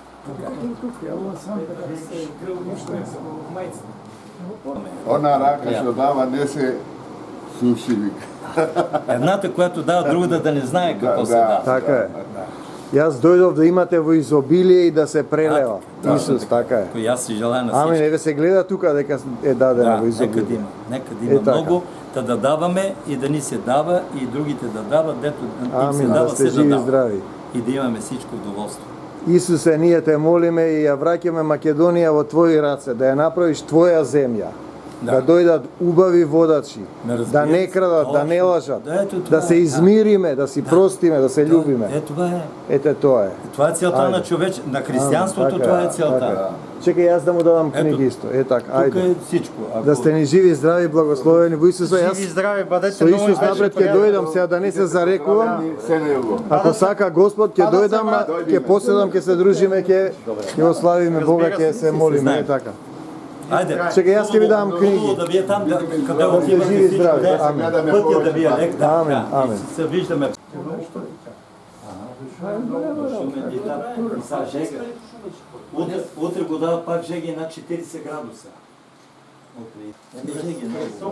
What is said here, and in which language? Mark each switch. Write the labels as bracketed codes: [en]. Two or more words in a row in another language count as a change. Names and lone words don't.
[mk] Она рака што дава не се суши, вика. [bg] Едната, която дава, другата да не знае какво се дава. Така е. [mk] Јас дојдов да имате во изобилие и да се прелева. [bg] Да, Исус, така е. Кој аз си желая на Ами, всички. [mk] еве се гледа тука дека е дадено [bg] Да, [mk] во [bg] нека да [mk] изобилие. [bg] има. Нека да има така. много, да даваме и да ни се дава и другите да дават, дето им се Амин, да дава, сте се да живи и дава. здрави. И да имаме всичко удоволствие. [mk] Исусе, ние те молиме и ја враќаме Македонија во твои раце, да ја направиш твоја земја. Да дојдат убави водачи, Ме разбираш? да не крадат, да не [bg] Точно. [mk] лажат, [bg] Да, ето това [mk] да се [bg] е, да. [mk] измириме, да си простиме, да се љубиме. [bg] Това е. [mk] Ете тоа е. [bg] Това е целта [mk] Ајде. [bg] на на християнството, Така това е, е целта. [mk] така е. Чекај, јас да му дадам [bg] Ето, [mk] книги исто. Е така, [bg] Тук [mk] ајде. [bg] е всичко. Ако... [mk] Да сте ни живи и здрави, благословени во Исуса. Јас [bg] здрави, бъдете [mk] со Исус напред ќе дојдам сега да не се зарекувам. Се него. Ако сака Господ, ќе дојдам, ќе поседам, ќе се дружиме, ќе го славиме Бога, ќе се молиме. Е така. [bg] Айде. [mk] Чекај, јас ќе ви дам [bg] Хубаво [mk] книги. [bg] да вие там, къде Да сте отивате живи и всичко, здрави. да Амин. пътя да ви е лек. Да, Амин, да. амин. И се виждаме. Шумен и там, и сега жега. Утре го дава пак жеги на 40 градуса. Утре. Жеги много.